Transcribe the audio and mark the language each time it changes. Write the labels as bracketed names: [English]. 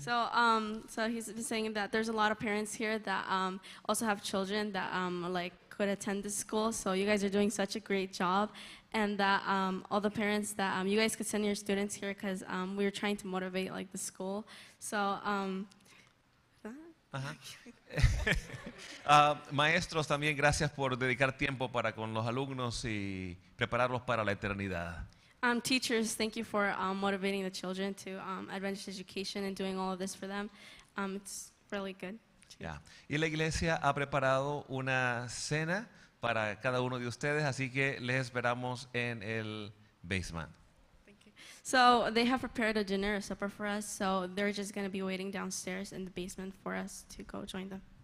[English] So he's been saying that there's a lot of parents here that also have children that like could attend this school. So you guys are doing such a great job, and that all the parents that you guys could send your students here because we were trying to motivate like the school. So. [Spanish] Maestros, también gracias por dedicar tiempo para con los alumnos y prepararlos para la eternidad. [English] Teachers, thank you for motivating the children to Adventist education and doing all of this for them. It's really good. Yeah. [Spanish] Y la iglesia ha preparado una cena para cada uno de ustedes, así que les esperamos en el basement. [English] So they have prepared a dinner, a supper for us, so they're just going to be waiting downstairs in the basement for us to go join them.